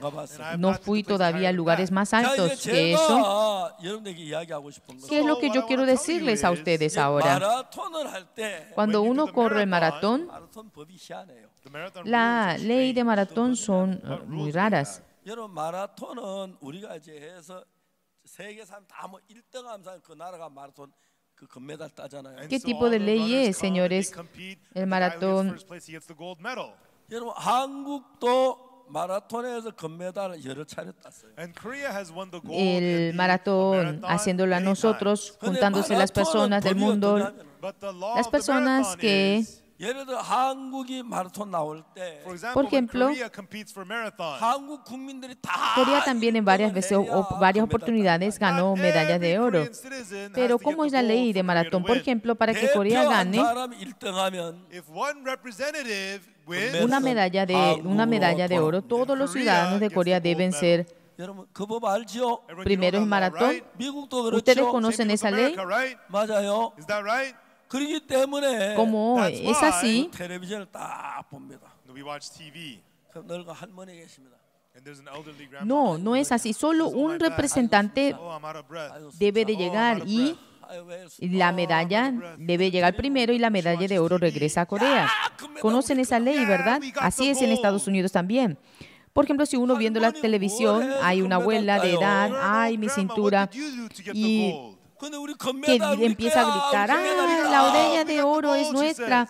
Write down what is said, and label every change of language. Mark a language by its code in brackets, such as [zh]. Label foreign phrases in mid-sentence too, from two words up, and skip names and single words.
[es] No fui todavía a lugares más altos que eso. ¿Qué es lo que yo quiero decirles a ustedes ahora? Cuando uno corre el maratón, la ley de maratón son muy raras. [ko] 여러분 마라톤은 우리가 이제 해서 세계 사람 다뭐 1등 하면서 그 나라가 마라톤 그 금메달 따잖아요. [es] ¿Qué tipo de ley es, señores? El maratón. [ko] 여러분 한국도 마라톤에서 금메달을 여러 차례 땄어요. [es] El maratón, haciéndolo a nosotros, juntándose las personas del mundo, las personas que, [ko] 예를 들어 한국이 마라톤 나올 때 [es] por ejemplo, [ko] 한국 국민들이 다 [es] Corea también en varias veces o varias oportunidades ganó medalla de oro. Pero ¿cómo es la ley de maratón? Por ejemplo, para que Corea gane una medalla de oro, todos los ciudadanos de Corea deben ser [ko] 여러분 그 법 알죠? [es] primero en maratón. [ko] 미국도 그렇죠. [es] ¿Ustedes conocen esa ley? [ko] 맞아요. 그렇기 때문에 [es] Como es así, [ko] 텔레비전을 딱 봅니다. [en] We watch TV. [ko] 그 늙은 할머니 계십니다. [en] And there's an elderly grandma. [es] no es así. Solo un representante [en] Oh, I'm out of breath. [es] debe de llegar y la medalla debe llegar primero y la medalla de oro regresa a Corea. ¿Conocen esa ley, verdad? Así es en Estados Unidos también. Por ejemplo, si uno viendo la televisión, hay una abuela de edad, ay, mi cintura, y que empieza a gritar, la medalla de oro es nuestra.